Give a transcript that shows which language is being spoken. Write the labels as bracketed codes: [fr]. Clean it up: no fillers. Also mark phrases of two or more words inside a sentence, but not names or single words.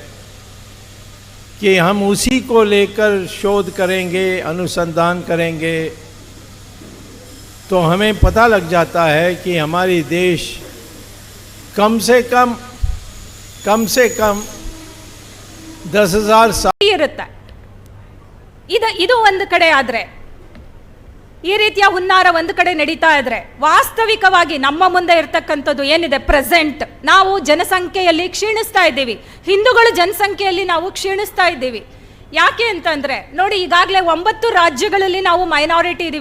[hi] कि हम उसी को लेकर शोध करेंगे, अनुसंधान करेंगे तो हमें पता लग जाता है कि हमारी देश कम से कम 10,000 साल [kn] ಇರುತ್ತೆ. ಇದು ಒಂದು ಕಡೆ ಆದರೆ ಈ ರೀತಿಯ ಹುನ್ನಾರ ಒಂದು ಕಡೆ ನಡೀತಾ ಇದ್ರೆ ವಾಸ್ತವಿಕವಾಗಿ ನಮ್ಮ ಮುಂದೆ ಇರ್ತಕ್ಕಂಥದ್ದು ಏನಿದೆ ಪ್ರೆಸೆಂಟ್, ನಾವು ಜನಸಂಖ್ಯೆಯಲ್ಲಿ ಕ್ಷೀಣಿಸ್ತಾ ಇದ್ದೀವಿ. ಹಿಂದೂಗಳು ಜನಸಂಖ್ಯೆಯಲ್ಲಿ ನಾವು ಕ್ಷೀಣಿಸ್ತಾ ಇದ್ದೀವಿ. ಯಾಕೆ ಅಂತಂದ್ರೆ ನೋಡಿ, ಈಗಾಗಲೇ 9 ರಾಜ್ಯಗಳಲ್ಲಿ ನಾವು ಮೈನಾರಿಟಿ ಇದ್ದೀವಿ.